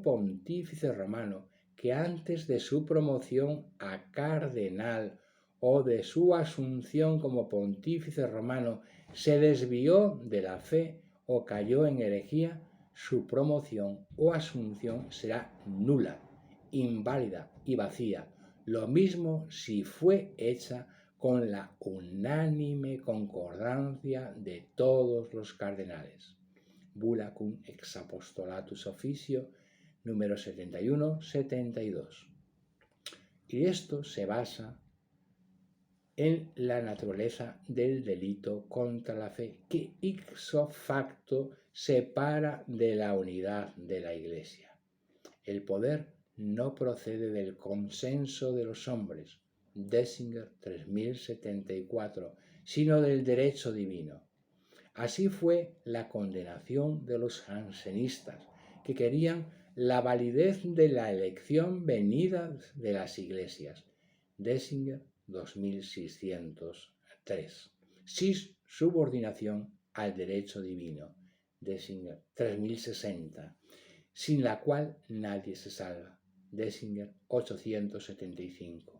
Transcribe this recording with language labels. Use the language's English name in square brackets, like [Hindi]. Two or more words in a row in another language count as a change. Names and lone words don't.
[Spanish] pontífice romano que antes de su promoción a cardenal o de su asunción como pontífice romano se desvió de la fe o cayó en herejía, su promoción o asunción será nula, inválida y vacía, lo mismo si fue hecha con la unánime concordancia de todos los cardenales. Bula cum ex apostolatus officio número 71-72. Y esto se basa en la naturaleza del delito contra la fe, que [Latin] ipso facto [Spanish] separa de la unidad de la Iglesia. El poder no procede del consenso de los hombres, Dessinger 3074, sino del derecho divino. Así fue la condenación de los jansenistas, que querían la validez de la elección venida de las iglesias, Dessinger 2603, sin subordinación al derecho divino, Dessinger 3060, sin la cual nadie se salva, Dessinger 875.